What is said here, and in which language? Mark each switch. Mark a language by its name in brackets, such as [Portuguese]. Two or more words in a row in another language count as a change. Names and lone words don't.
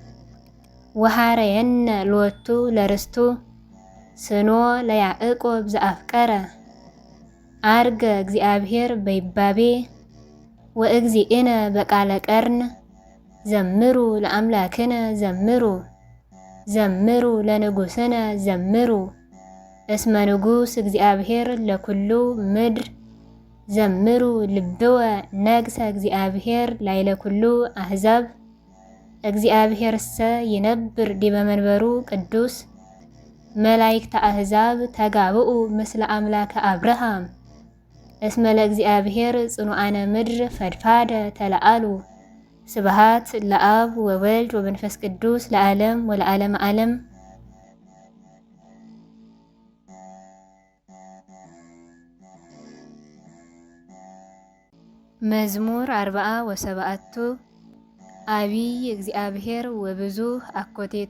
[Geez] ወሐረየነ ሎቱ ለርስቱ ስኖ ለያዕቆብ ዘአፍቀረ አርገ እግዚአብሔር በይባቤ ወእግዚእነ በቃለ ቀርን ዘምሩ ለአምላክነ ዘምሩ ዘምሩ ለንጉሥነ ዘምሩ እስመ ንጉሥ እግዚአብሔር ለኩሉ ምድር ዘምሩ ልብወ ነግሰ እግዚአብሔር ላዕለ ኩሉ አሕዛብ እግዚአብሔርሰ ይነብር ዲበ መንበሩ ቅዱስ መላእክተ አሕዛብ ተጋብኡ ምስለ አምላከ አብርሃም እስመ ለእግዚአብሔር ጽኑዓነ ምድር ፈድፋደ ተለአሉ። ስብሐት ለአብ ወወልድ ወመንፈስ ቅዱስ ለዓለም ወለዓለመ ዓለም። መዝሙር 47 አቢይ እግዚአብሔር ወብዙሕ አኮቴቱ